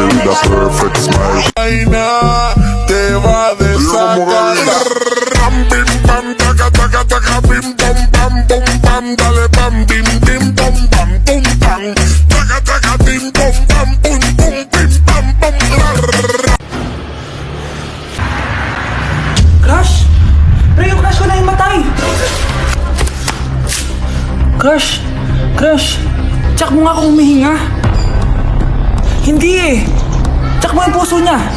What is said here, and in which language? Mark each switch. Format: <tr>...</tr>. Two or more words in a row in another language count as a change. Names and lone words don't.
<en>la perfect smile.</en> <es>Vaina te va a desacatar. Ram, bim, bam, taca, taca, taca, bim, bam, bam, bum, bam, dale, bam, bim, bim, bam, bam, bum, bam, taca, taca, bim, bam, bam, bum, bum, bim, bam, bum, rrrr.</es> <tl>Crush? Pre, yung crush ko na yung matay! Crush? Crush? Tsak mo nga kung humihinga. Hindi eh. Tsak mo yung puso niya.</tl>